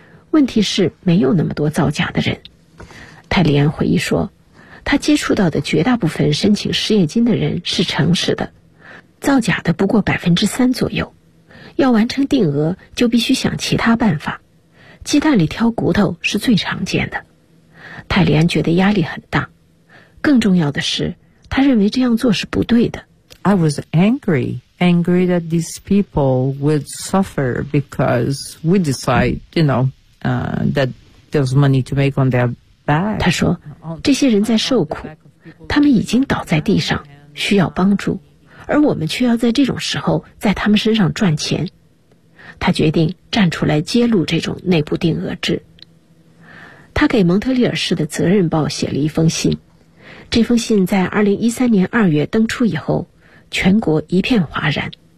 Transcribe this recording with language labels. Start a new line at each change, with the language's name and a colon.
Chinese: 问题是没有那么多造假的人。泰里安回忆说，他接触到的绝大部分申请失业金的人是诚实的，造假的不过3%左右。要完成定额，就必须想其他办法。鸡蛋里挑骨头是最常见的。泰里安觉得压力很大，更重要的是，他认为这样做是不对的。
English: I was angry, angry that these people would suffer because we decide, you know, that there's money to make on their back.
Chinese: 他说，这些人在受苦，他们已经倒在地上，需要帮助。而我们却要在这种时候在他们身上赚钱。他决定站出来揭露这种内部定额制。他给蒙特利尔市的责任报写了一封信，这封信在2013年2月登出以后，全国一片哗然。